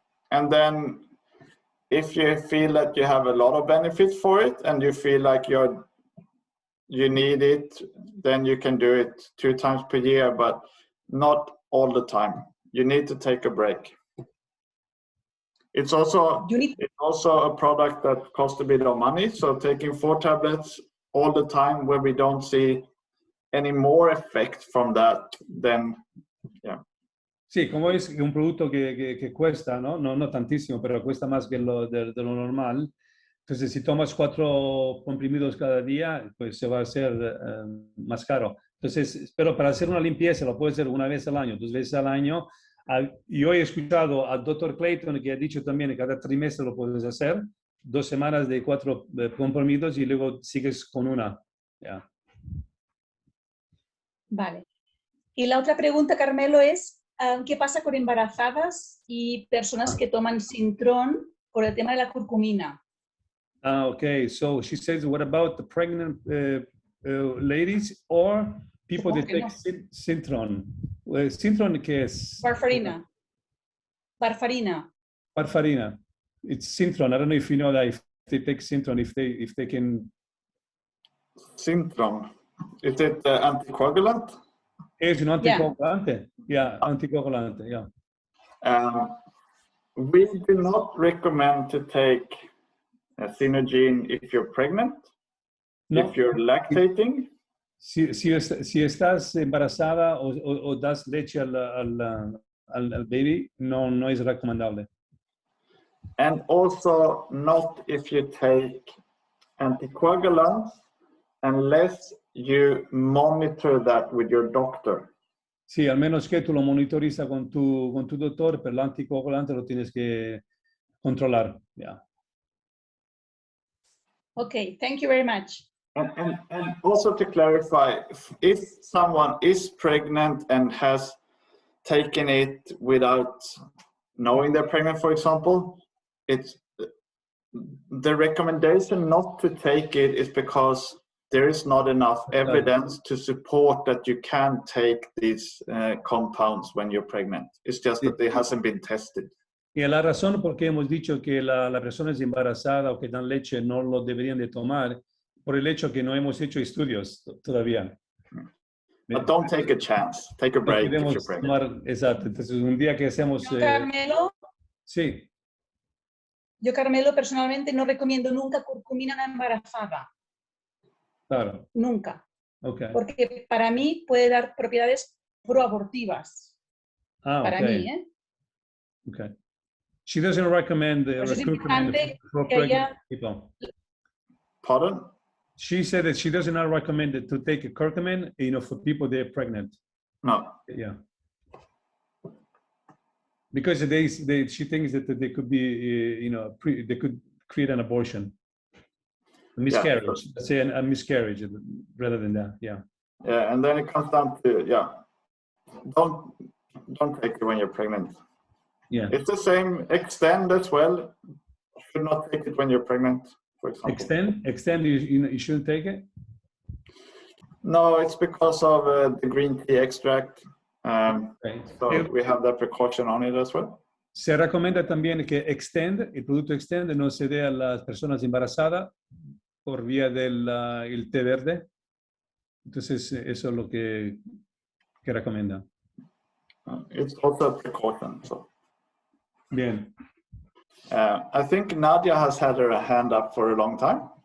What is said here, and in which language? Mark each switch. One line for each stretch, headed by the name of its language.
English: And then if you feel that you have a lot of benefits for it and you feel like you need it, then you can do it 2 times per year, but not all the time. You need to take a break. It's also a product that costs a bit of money. So taking 4 tablets all the time where we don't see any more effect from that, then yeah.
Spanish: Sí, como es un producto que cuesta, ¿no? No tantísimo, pero cuesta más que de lo normal. Entonces, si tomas 4 comprimidos cada día, pues se va a hacer más caro. Entonces, pero para hacer una limpieza lo puedes hacer una vez al año, 2 veces al año. Yo he escuchado al Dr. Clayton que ha dicho también que cada trimestre lo puedes hacer, 2 semanas de 4 comprimidos y luego sigues con una.
English: Yeah.
Spanish: Vale. Y la otra pregunta, Carmelo, es ¿qué pasa con embarazadas y personas que toman Sintrón por el tema de la curcumina?
English: Okay, so she says, what about the pregnant ladies or people that take Synthron?
Spanish: Synthron, ¿qué es? Warfarina. Warfarina.
English: Warfarina. It's Synthron. I don't know if you know that, if they take Synthron, if they can. Synthron. Is it anticoagulant?
Spanish: Es un anticoagulante. Yeah, anticoagulante, yeah.
English: We do not recommend to take a Xenogene if you're pregnant, no. If you're lactating.
Spanish: Si estás embarazada o das leche al baby, no es recomendable.
English: And also not if you take anticoagulants unless you monitor that with your doctor.
Spanish: Sí, al menos que tú lo monitoriza con tu doctor, pero el anticoagulante lo tienes que controlar.
English: Yeah. Okay, thank you very much. And also to clarify, if someone is pregnant and has taken it without knowing they're pregnant, for example, it's the recommendation not to take it is because there is not enough evidence to support that you can take these compounds when you're pregnant. It's just that it hasn't been tested.
Spanish: Y la razón por qué hemos dicho que la persona es embarazada o que dan leche no lo deberían de tomar, por el hecho que no hemos hecho estudios todavía.
English: But don't take a chance. Take a break if you're pregnant.
Spanish: Exacto. Entonces, un día que hacemos... Carmelo, sí. Yo, Carmelo, personalmente no recomiendo nunca curcumina en la embarazada. Claro. Nunca.
English: Okay.
Spanish: Porque para mí puede dar propiedades proabortivas. Para mí, ¿eh?
English: Okay. She doesn't recommend the curcumin for pregnant people. Pardon? She said that she does not recommend it to take a curcumin, for people that are pregnant. No. Yeah. Because she thinks that they could be, they could create an abortion. A miscarriage. Yeah, let's say a miscarriage rather than that. Yeah. Yeah, and then it comes down to, don't take it when you're pregnant. Yeah. It's the same. Extend as well. You should not take it when you're pregnant, for example. Extend. You shouldn't take it. No, it's because of the green tea extract. So we have that precaution on it as well.
Spanish: Se recomienda también que el producto Extend no se dé a las personas embarazadas por vía del el té verde. Entonces, eso es lo que recomienda.
English: It's also a precaution. So.
Spanish: Bien.
English: I think Nadia has had her hand up for a long time.